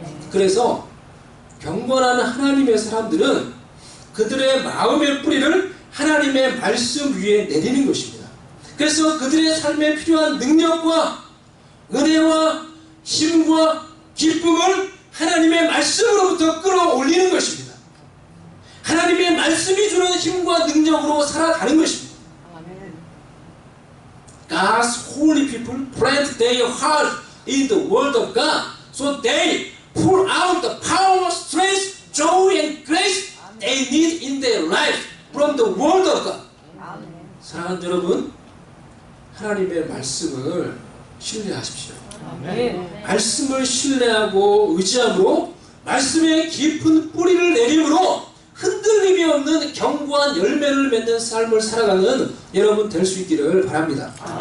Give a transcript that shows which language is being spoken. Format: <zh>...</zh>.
<ko>그래서 경건한 하나님의 사람들은 그들의 마음의 뿌리를 하나님의 말씀 위에 내리는 것입니다. 그래서 그들의 삶에 필요한 능력과 은혜와 힘과 기쁨을 하나님의 말씀으로부터 끌어올리는 것입니다. 하나님의 말씀이 주는 힘과 능력으로 살아가는 것입니다.</ko> <en>God's holy people plant their heart in the word of God, so they pour out the power, strength, joy, and grace they need in their life from the word of God.</en> <ko>사랑하는 여러분, 하나님의 말씀을 신뢰하십시오. 말씀을 신뢰하고 의지함으로 말씀의 깊은 뿌리를 내림으로 흔들림이 없는 견고한 열매를 맺는 삶을 살아가는 여러분 될 수 있기를 바랍니다.</ko>